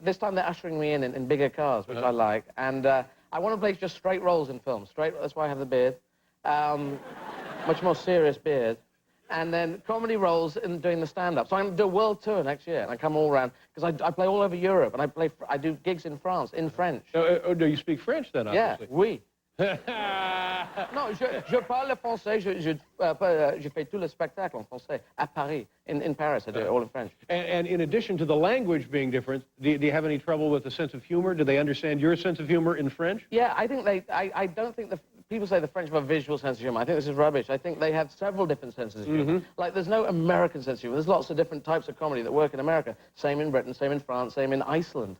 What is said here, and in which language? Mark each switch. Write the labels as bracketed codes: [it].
[en] This time they're ushering me in bigger cars, which I like. And I want to play just straight roles in films. That's why I have the beard. Much more serious beard. And then comedy roles in doing the stand-up. So I'm going to do a world tour next year, and I come all around, because I play all over Europe, and I do gigs in France, in French. Do you speak French, then, obviously? Yeah, oui. [fr] Non, je parle français, je fais tout le spectacle en français, à Paris, [en] in Paris, I do it all in French. And in addition to the language being different, do you have any trouble with the sense of humor? Do they understand your sense of humor in French? Yeah, I think I don't think people say the French have a visual sense of humor. I think this is rubbish. I think they have several different senses of humor. Like, there's no American sense of humor. There's lots of different types of comedy that work in America. Same in Britain, same in France, same in Iceland.